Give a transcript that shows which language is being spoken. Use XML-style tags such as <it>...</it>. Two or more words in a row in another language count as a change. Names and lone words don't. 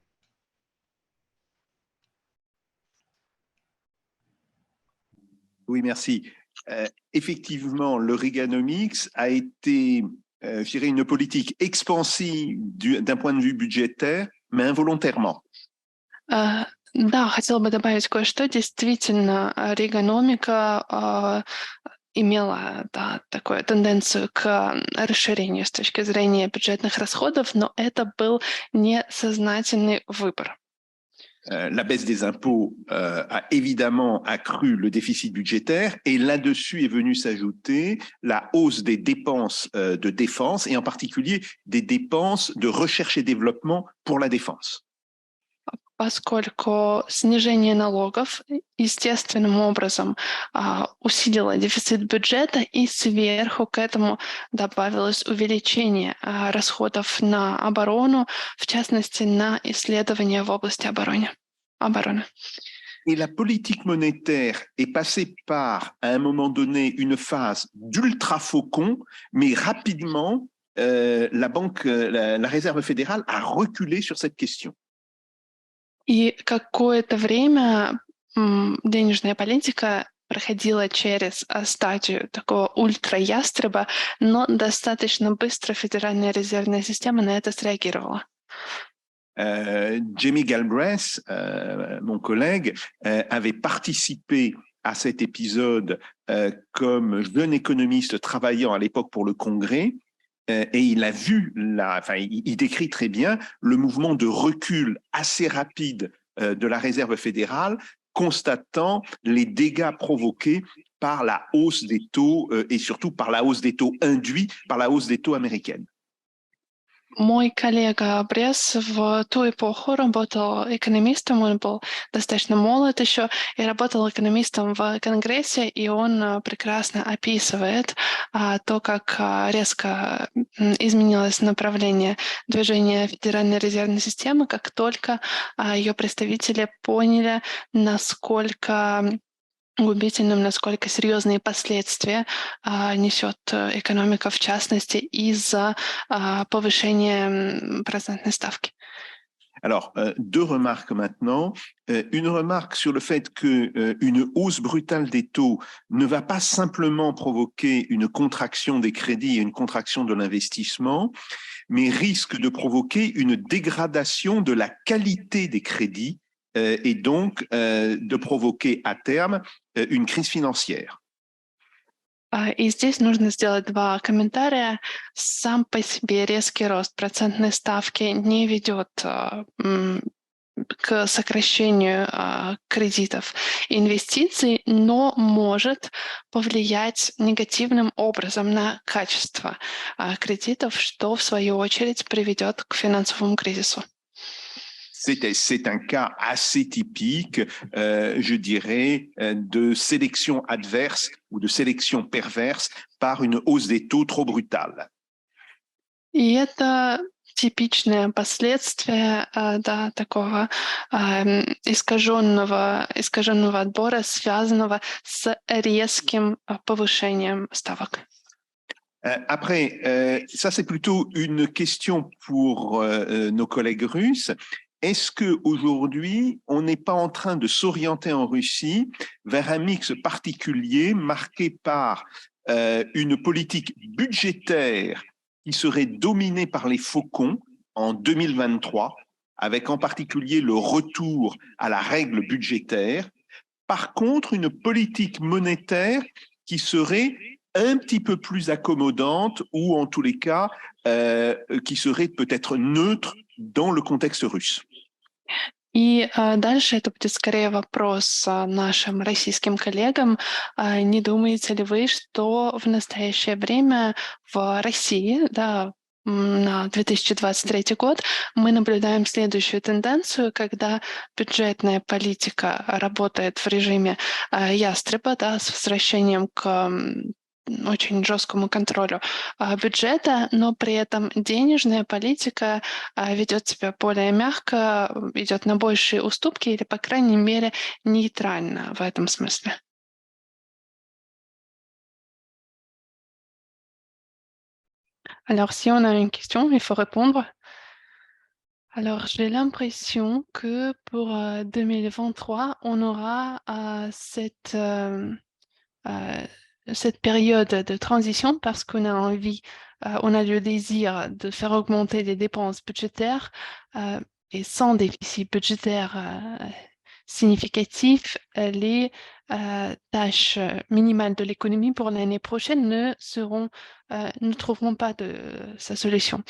<fr>Oui, merci. Effectivement, le Reaganomics a été, je dirais, une politique expansive d'un point de vue budgétaire, mais involontairement.</fr> <ru>Да, хотела бы добавить кое-что. Действительно, Reaganomics имела такую тенденцию к расширению с точки зрения бюджетных расходов, но это был несознательный выбор.</ru> <fr>La baisse des impôts a évidemment accru le déficit budgétaire et là-dessus est venue s'ajouter la hausse des dépenses de défense et en particulier des dépenses de recherche et développement pour la défense.</fr> <ru>Поскольку снижение налогов естественным образом усилило дефицит бюджета, и сверху к этому добавилось увеличение расходов на оборону, в частности, на исследования в области обороны.</ru> <fr>Et la politique monétaire est passée par, à un moment donné, une phase d'ultra-faucon, mais rapidement, la Réserve fédérale a reculé sur cette question.</fr> <ru>И какое-то время денежная политика проходила через стадию такого ультраястреба, но достаточно быстро Федеральная резервная система на это среагировала.</ru> <fr>Jamie Galbraith, mon collègue, avait participé à cet épisode comme jeune économiste travaillant à l'époque pour le Congrès. Et il a vu, il décrit très bien le mouvement de recul assez rapide de la Réserve fédérale, constatant les dégâts provoqués par la hausse des taux et surtout par la hausse des taux induits par la hausse des taux américaines.</fr> <ru>Мой коллега Брес в ту эпоху работал экономистом, он был достаточно молод еще, и работал экономистом в Конгрессе, и он прекрасно описывает то, как резко изменилось направление движения Федеральной резервной системы, как только ее представители поняли, насколько губительным, насколько серьезные последствия несет экономика, в частности, из-за повышения процентной ставки.</ru> <fr>Alors, deux remarques maintenant. Une remarque sur le fait qu'une hausse brutale des taux ne va pas simplement provoquer une contraction des crédits et une contraction de l'investissement, mais risque de provoquer une dégradation de la qualité des crédits et donc de provoquer à terme une crise financière.</fr> <ru>И здесь нужно сделать два комментария. Сам по себе резкий рост процентной ставки не ведет к сокращению кредитов и инвестиций, но может повлиять негативным образом на качество кредитов, что в свою очередь приведет к финансовому кризису.</ru> <fr>C'est un cas assez typique, je dirais, de sélection adverse ou de sélection perverse par une hausse des taux trop brutale.</fr> <ru>И это типичное последствие такого искаженного отбора, связанного с резким повышением ставок.</ru> <fr>Après, ça c'est plutôt une question pour nos collègues russes. Est-ce qu'aujourd'hui, on n'est pas en train de s'orienter en Russie vers un mix particulier marqué par une politique budgétaire qui serait dominée par les faucons en 2023, avec en particulier le retour à la règle budgétaire. Par contre, une politique monétaire qui serait un petit peu plus accommodante ou en tous les cas qui serait peut-être neutre dans le contexte russe.</fr> <ru>И дальше это будет скорее вопрос нашим российским коллегам. Не думаете ли вы, что в настоящее время в России, да, на 2023 год мы наблюдаем следующую тенденцию, когда бюджетная политика работает в режиме ястреба, да, с возвращением к очень жесткому контролю бюджета, но при этом денежная политика ведет себя более мягко, идет на большие уступки или, по крайней мере, нейтрально в этом смысле.</ru> <fr>Alors, si on a une question, il faut répondre. Alors, j'ai l'impression que pour 2023, on aura cette période de transition parce qu'on a envie, on a le désir de faire augmenter les dépenses budgétaires et sans déficit budgétaire significatif, les tâches minimales de l'économie pour l'année prochaine ne trouveront pas sa solution.</fr>